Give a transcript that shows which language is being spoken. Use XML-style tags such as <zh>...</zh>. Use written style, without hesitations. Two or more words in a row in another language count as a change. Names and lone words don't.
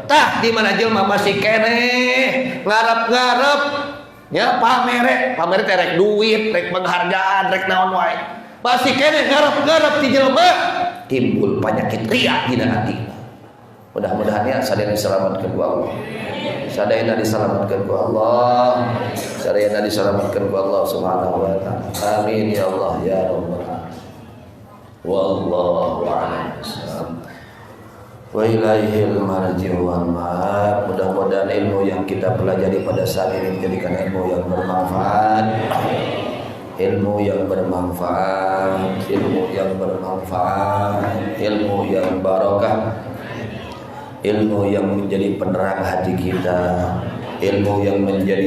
<su>Tah di mana jelema masih keneh ngarap-ngarap nya pamere teh rek duit, rek penghargaan, rek naon wae. Masih keneh ngarap-ngarap ti jelema, timbul penyakit ria dina hati. Mudah-mudahan sadayana diselamatkan ku Allah. Sadayana diselamatkan ku Allah. Sadayana diselamatkan ku Allah</su> <ar>سبحانه وتعالى. آمين يا الله يا رب العالمين. والله أعلم. وإليه المرجع والمآب.</ar> <id>Mudah-mudahan ilmu yang kita pelajari pada saat ini menjadikan ilmu yang bermanfaat, ilmu yang bermanfaat, ilmu yang bermanfaat, ilmu yang barokah, ilmu yang menjadi penerang hati kita, ilmu yang menjadi</id>